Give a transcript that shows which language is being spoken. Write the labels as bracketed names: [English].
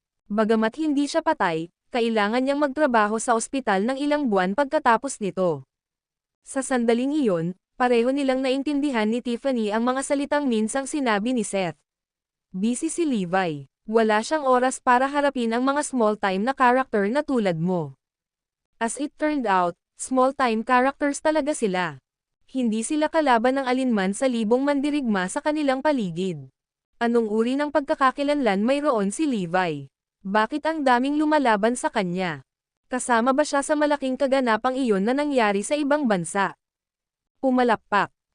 [Filipino] Bagamat hindi siya patay, kailangan niyang magtrabaho sa ospital ng ilang buwan pagkatapos nito. Sa sandaling iyon, pareho nilang naintindihan ni Tiffany ang mga salitang minsang sinabi ni Seth. Busy si Levi. Wala siyang oras para harapin ang mga small-time na character na tulad mo. [English] As it turned out, small-time characters [Filipino] talaga sila. Hindi sila kalaban ng alinman sa libong mandirigma sa kanilang paligid. Anong uri ng pagkakakilanlan mayroon si Levi? Bakit ang daming lumalaban sa kanya? Kasama ba siya sa malaking kaganapang iyon na nangyari sa ibang bansa? Pumalakpak.